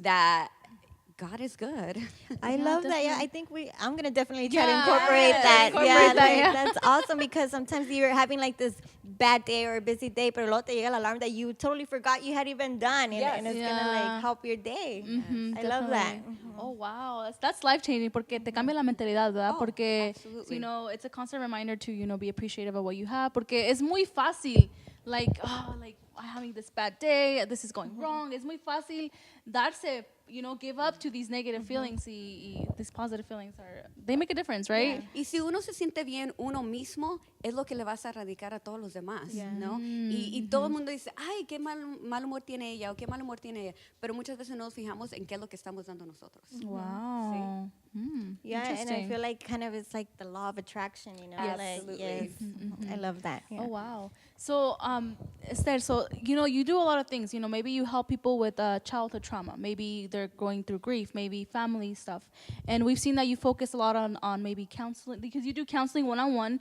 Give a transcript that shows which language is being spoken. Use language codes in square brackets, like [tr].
[en] That God is good. I love that. Yeah, I think I'm gonna definitely try to Yeah, incorporate yes, that. incorporate that, yeah. That's awesome because sometimes you're having like this bad day or a busy day, [es] pero luego te llega el [en] alarm that you totally forgot you had even done, and it's gonna like help your day. I love that. Oh, wow. That's life-changing [es] porque te cambia la mentalidad, ¿verdad? Porque, [en] absolutely. it's a constant reminder to, be appreciative of what you have [es] porque es muy fácil, [en] like I'm having this bad day, this is going wrong. [es] Es muy fácil darse, [en] give up to these negative feelings [es] y [en] these positive feelings they make a difference, right? [es] Y si uno se siente bien uno mismo, es lo que le vas a radicar a todos los demás, ¿no? Y todo el mundo dice, ay, qué mal humor tiene ella o qué mal humor tiene ella. Pero muchas veces no nos fijamos en qué es lo que estamos dando nosotros. [en] Wow. Yeah, and I Interesting. feel like kind of it's like the law of attraction, Absolutely. Like, yes. I love that. Yeah. Oh, wow. So, Esther, you do a lot of things. Maybe you help people with childhood trauma. Maybe they're going through grief, maybe family stuff. And we've seen that you focus a lot on maybe counseling, because you do counseling one-on-one.